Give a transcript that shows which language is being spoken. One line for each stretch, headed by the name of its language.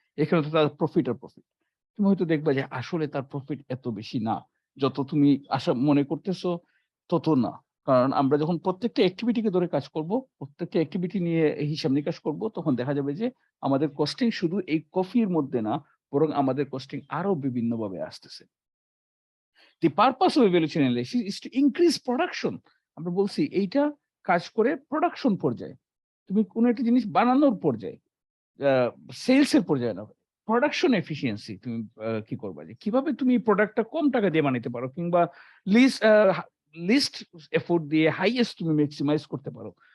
Bangla: এখানে তো তার প্রফিট আর প্রফিট। তুমি হয়তো দেখবা যে আসলে তার প্রফিট এত বেশি না। যত তুমি আশা মনে করতেছো তত না। কারণ আমরা যখন প্রত্যেকটা অ্যাক্টিভিটিকে ধরে কাজ করব, প্রত্যেকটা অ্যাক্টিভিটি নিয়ে হিসাব নিকাশ করব, তখন দেখা যাবে যে আমাদের কস্টিং শুধু এই কফির মধ্যে না, বরং আমাদের কস্টিং আরো বিভিন্নভাবে আসতেছে।
English: The purpose of evaluation analysis is to increase production.
Bangla: আমরা বলছি এইটা কাজ করে প্রোডাকশন পর্যায়ে। তুমি কোন একটা জিনিস বানানোর পর্যায়ে, আ সেলস এর পর্যায়ে না। প্রোডাকশন এফিসিয়েন্সি তুমি কি করবা? যে কিভাবে তুমি প্রোডাক্টটা কম টাকা দিয়ে বানাইতে পারো কিংবা লিস্ট আ লিস্ট এফোর্ট দিয়ে হাইয়েস্ট তুমি মেক্সিমাইজ করতে পারো।